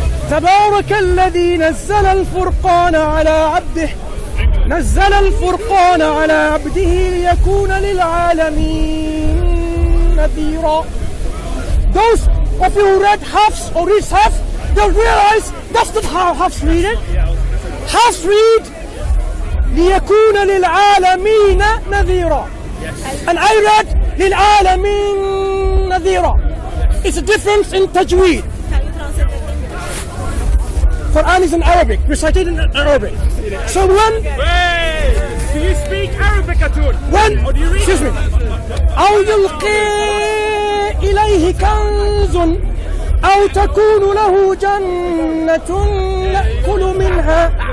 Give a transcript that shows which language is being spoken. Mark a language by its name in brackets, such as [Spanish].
[Arabic] تبارك الذي نزل الفرقان على عبده نزل الفرقان على عبده ليكون للعالمين نذيرا. [English] Those of you who read Hafs or read Hafs, they'll realize that's not how Hafs read it. Hafs read [Arabic] ليكون للعالمين نذيرا, [English] and I read [Arabic] للعالمين نذيرا. [English] It's a difference in tajweed. Quran is in Arabic, recited in Arabic. So when... Wait! Do you speak Arabic at all? When... Or do you read excuse me. [Arabic] أو يلقي إليه كنز أو تكون له جنة يأكل منها.